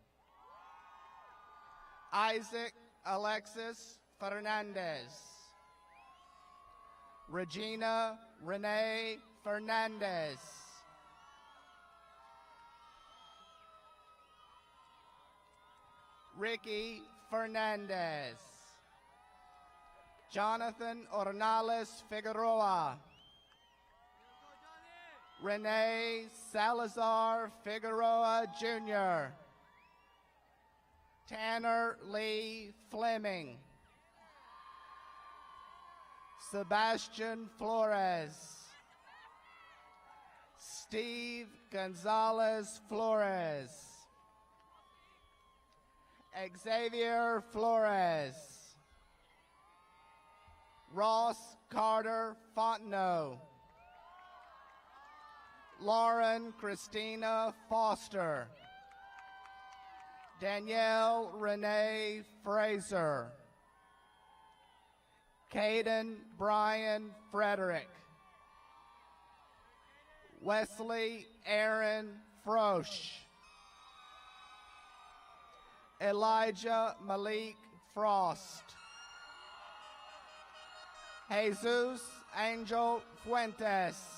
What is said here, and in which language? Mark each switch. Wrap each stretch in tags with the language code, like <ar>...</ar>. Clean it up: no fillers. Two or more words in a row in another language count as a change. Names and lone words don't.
<en>Isaac Alexis Fernandez, Regina Renee Fernandez, Ricky Fernandez, Jonathan Ornales Figueroa, Renee Salazar Figueroa Jr., Tanner Lee Fleming, Sebastian Flores, Steve Gonzalez Flores, Xavier Flores, Ross Carter Fontenot, Lauren Christina Foster, Danielle Renee Fraser, Caden Brian Frederick, Wesley Aaron Frosch, Elijah Malik Frost, Jesus Angel Fuentes,</en>